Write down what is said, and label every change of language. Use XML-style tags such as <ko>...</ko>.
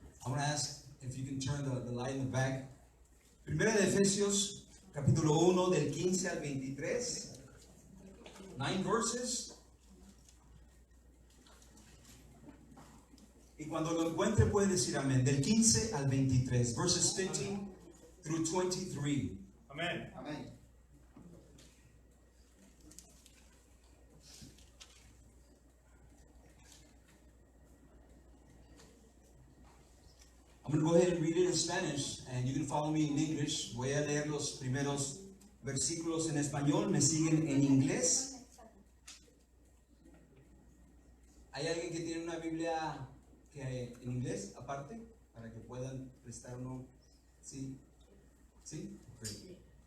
<en>I'm going to ask if you can turn the light in the back.</en> <es>Primera de Efesios, capítulo 1, del 15 al 23.</es> <en>9 verses.</en> <es>Y cuando lo encuentre puede decir amén. Del 15 al 23.</es> <en>Verses 15 through 23. Amen.</en> <es>Amén.</es> <en>I'm going to go ahead and read it in Spanish, and you can follow me in English.</en> <es>Voy a leer los primeros versículos en español. Me siguen en inglés. ¿Hay alguien que tiene una Biblia en inglés aparte? Para que puedan prestar uno. ¿Sí? ¿Sí? Okay.</es>